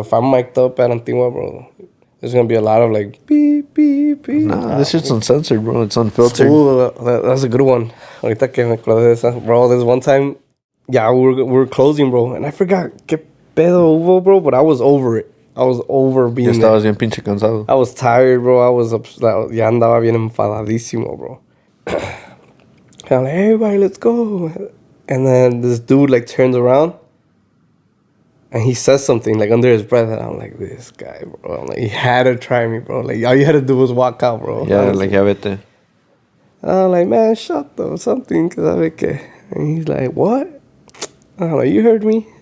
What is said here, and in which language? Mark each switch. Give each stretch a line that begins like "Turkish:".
English: If I'm mic'd up at Antigua, bro, there's gonna be a lot of like beep beep beep. Nah, this shit's uncensored, bro. It's unfiltered. Ooh, that's a good one.
Spanish: Ahorita que me acordé de esa, bro.
English: There's one time, yeah, we were closing, bro, and I forgot
Spanish: que pedo hubo,
English: bro, but I was over it. I was over being there.
Spanish: Estabas bien pinche cansado.
English: I was tired, bro. I was upset.
Spanish: Ya andaba bien enfadadísimo, bro.
English: And I'm like, hey, everybody, let's go. And then this dude like turns around and he says something like under his breath, and I'm like, this guy, bro. I'm like, he had to try me, bro. Like, all you had to do was walk out, bro. Yeah, like,
Spanish: ya vete.
English: I'm like, man, shut up, something, cause I like it. And he's like, what? I'm like, you heard me?